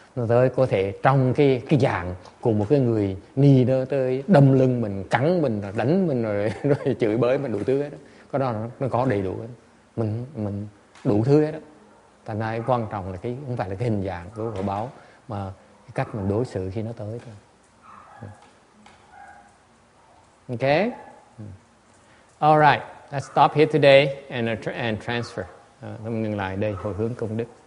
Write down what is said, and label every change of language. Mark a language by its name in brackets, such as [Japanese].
[Vietnamese] Nó tới có thể trong cái dạng của một cái người ni nó tới đâm lưng mình, cắn mình, đánh mình rồi chửi bới mình đủ thứ hết đó. Có đó nó có đầy đủ hết. Mình đủ thứ hết đó. Thành ra quan trọng là cái không phải là cái hình dạng của quả báo mà cái cách mình đối xử khi nó tới thôi. Okay? [English] All right, let's stop here today and transfer. [Vietnamese] Ngừng lại đây, hồi hướng công đức.